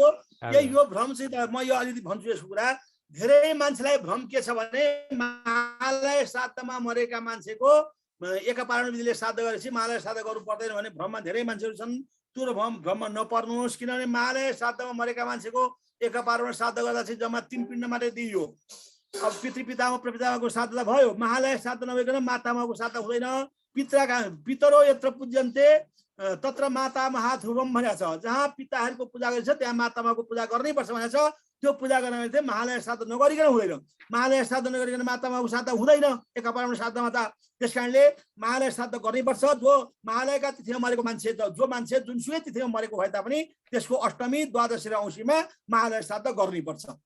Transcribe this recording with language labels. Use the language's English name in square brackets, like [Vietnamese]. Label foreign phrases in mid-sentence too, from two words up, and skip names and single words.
[Nepali] यो भ्रम चाहिँ त म यो अलिकति भन्छु यसको कुरा। धेरै मान्छेलाई भ्रम के छ भने महालय श्राद्धमा मरेका मान्छेको एकापारण विधिले श्राद्ध गरेपछि महालय श्राद्ध गर्नु पर्दैन भन्ने भ्रममा धेरै मान्छेहरू छन्। त्यो भ्रममा नपर्नुहोस्, किनभने महालय श्राद्धमा मरेका मान्छेको एकापारण श्राद्ध गर्दा चाहिँ जम्मा 3 पिण्ड मात्रै दिइयो। अब पितृपितामा प्रपितामाको श्राद्ध त भयो, महालय श्राद्ध नभइकन मातामाको श्राद्ध हुँदैन। [Sanskrit] पितरो यत्र पूज्यन्ते तत्र माता महा ध्रुवम [Nepali] भनेको छ। जहाँ पिताहरूको पूजा गरिन्छ त्यहाँ मातामाको पूजा गर्नै पर्छ भनेको छ। त्यो पूजा गर्न चाहिँ महालय श्राद्ध नगरिकन हुँदैन। महालय श्राद्ध नगरिकन मातामाको श्राद्ध हुँदैन एकापारण श्राद्धमा त। त्यस कारणले महालय श्राद्ध गर्नै पर्छ। जो महालयका तिथिमा मरेको मान्छे, जो मान्छे जुनसुकै तिथिमा मरेको भए तापनि त्यसको अष्टमी, द्वादशी र औँसीमा महालय श्राद्ध गर्नै पर्छ।